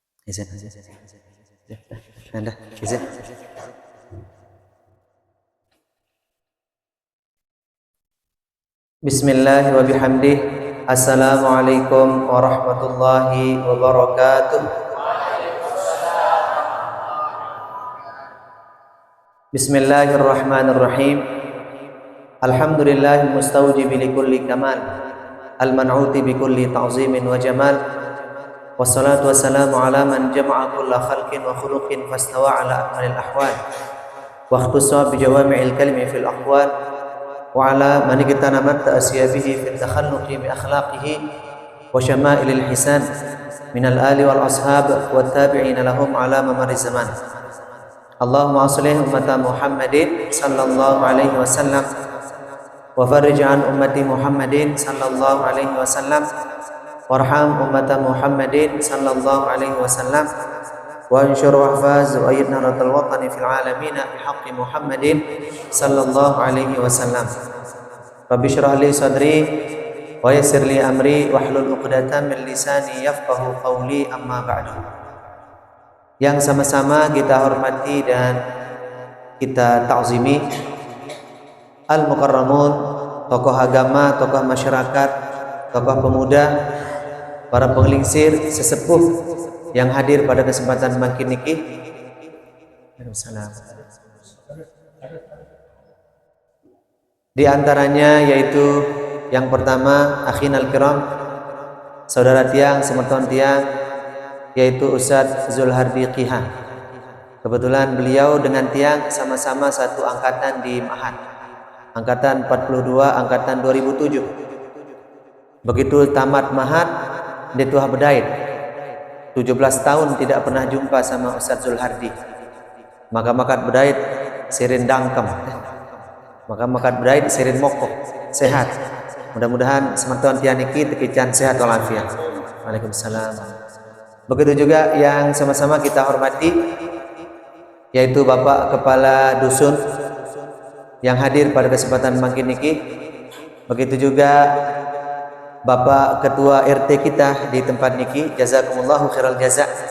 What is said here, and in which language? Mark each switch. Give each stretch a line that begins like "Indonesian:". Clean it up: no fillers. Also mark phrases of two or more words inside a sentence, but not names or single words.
Indonesian: izin. Anda izin.
Arabic: بسم الله وبحمده. السلام عليكم ورحمة الله وبركاته. بسم الله الرحمن الرحيم. الحمد لله المستوجب لكل كمال، المنعوت بكل تعظيم وجمال. والصلاة والسلام على من جمع كل خلق وخلق فاستوى على أكمل الأحوال واختص بجوامع الكلم في الأقوال وعلى من اغتنمت التأسي به في التخلق بأخلاقه وشمائل الحسان من الآل والأصحاب وتابعين لهم على ممر الزمان. اللهم أصلح أمة محمد صلى الله عليه وسلم وفرج عن أمة محمد صلى الله عليه وسلم وارحم أمة محمد صلى الله عليه وسلم وانصر واحفظ وأيد نظرة الوطن في العالمين بحق محمد صلى الله عليه وسلم. رب اشرح لي صدري ويسر لي أمري واحلل عقدة من لساني يفقهوا قولي، أما بعد.
Indonesian: Yang sama-sama kita hormati dan kita ta'zimi al-mukarramun, tokoh agama, tokoh masyarakat, tokoh pemuda, para penglingsir, sesepuh yang hadir pada kesempatan
Sasak: makin niki.
Indonesian: Di antaranya yaitu yang pertama
Arabic: أخينا الكرام,
Indonesian: saudara tiang,
Sasak: semertuan tiang,
Indonesian: yaitu Ustadz Zulhardi Qiha. Kebetulan beliau dengan tiang sama-sama satu angkatan di Ma'had, angkatan 42, angkatan 2007. Begitu tamat Ma'had, dia
Sasak: tuah bedaid
Indonesian: 17 tahun tidak pernah jumpa sama Ustadz Zulhardi.
Sasak: Maka makat bedaid sirin dangkem, maka makat bedaid sirin mokok, sehat.
Indonesian: Mudah-mudahan
Sasak: semertuan tianiki tekican
Indonesian: sehat walafiat. Waalaikumsalam. Begitu juga yang sama-sama kita hormati yaitu Bapak Kepala Dusun yang hadir pada kesempatan
Sasak: makin niki.
Indonesian: Begitu juga Bapak Ketua RT kita di tempat niki,
Arabic: جزاكم الله خير الجزاء.